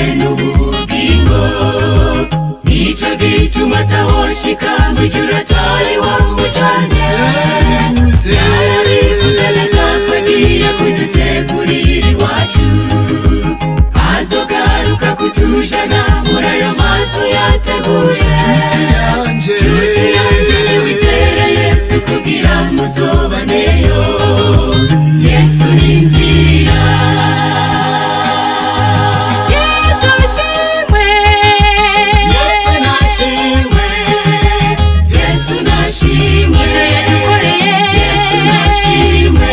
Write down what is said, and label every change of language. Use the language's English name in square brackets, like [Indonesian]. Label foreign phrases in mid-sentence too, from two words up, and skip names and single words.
[Rundi] n'ubugingo, nico gituma atahoshika mw'ijuru atari wamujanye, yarabivuze neza ko agiye kudutegurira iwacu, azogaruka kutujana muri ayo mazu yateguye. Nshuti yanje niwizere Yesu kugira muzobaneyo, Yesu ni inzira. Yesu ashimwe, Yesu nashimwe, Yesu nashimwe, ibyo yadukoreye Yesu nashimwe,